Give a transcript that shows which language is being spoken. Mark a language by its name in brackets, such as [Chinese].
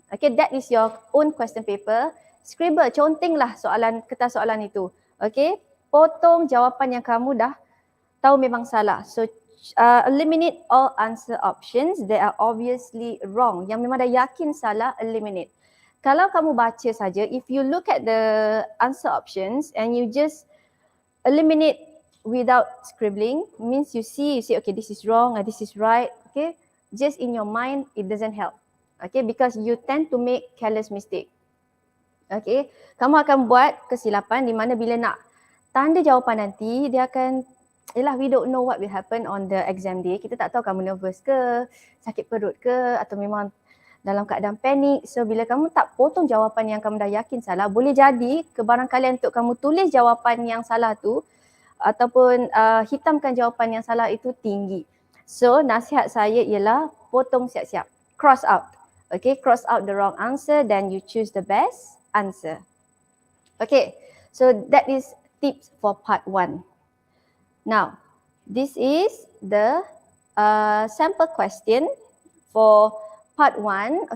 [English] Okay, that is your own question paper. [Malay] Scribble, contenglah kertas soalan itu. Okay, potong jawapan yang kamu dah tahu memang salah. [English] So eliminate all answer options that are obviously wrong. [Malay] Yang memang dah yakin salah, eliminate. Kalau kamu baca saja, [English] if you look at the answer options and you just eliminate without scribbling, means you see, okay, this is wrong, this is right. Okay, just in your mind, it doesn't help. Okay, because you tend to make careless mistake. [Malay] Okay, kamu akan buat kesilapan di mana bila nak tanda jawapan nanti, dia akan [English] we don't know what will happen on the exam day. [Malay] Kita tak tahu kamu nervous ke, sakit perut ke, atau memang dalam keadaan panik. So bila kamu tak potong jawapan yang kamu dah yakin salah, boleh jadi kebarangkalian untuk kamu tulis jawapan yang salah tu ataupun hitamkan jawapan yang salah itu tinggi. So nasihat saya ialah potong siap-siap. [English] Cross out. Okay, cross out the wrong answer, then you choose the best answer. Okay, so that is tips for part 1. Now, this is the sample question for part 1.